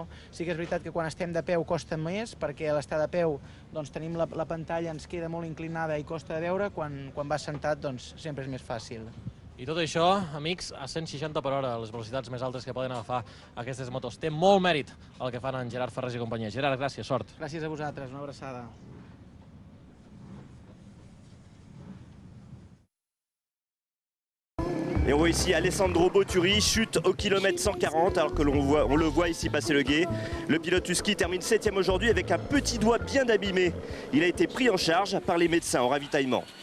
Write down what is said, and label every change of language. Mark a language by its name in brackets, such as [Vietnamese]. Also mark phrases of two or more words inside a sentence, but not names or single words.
[Catalan] Sí que és veritat que quan estem de peu costa més, perquè a l'estar de peu doncs, tenim la pantalla, ens queda molt inclinada i costa de veure, quan vas sentat doncs, sempre és més fàcil. I tot això, amics, a 160 per hora, les velocitats més altes que poden agafar aquestes motos. Té molt mèrit el que fan en Gerard Ferrés i companyia. Gerard, gràcies, sort. Gràcies a vosaltres, una abraçada. [French] Et on voit ici Alessandro Botturi chute au kilomètre 140 alors que on le voit ici passer le gué. Le pilote husky termine 7e aujourd'hui avec un petit doigt bien abîmé. Il a été pris en charge par les médecins au ravitaillement.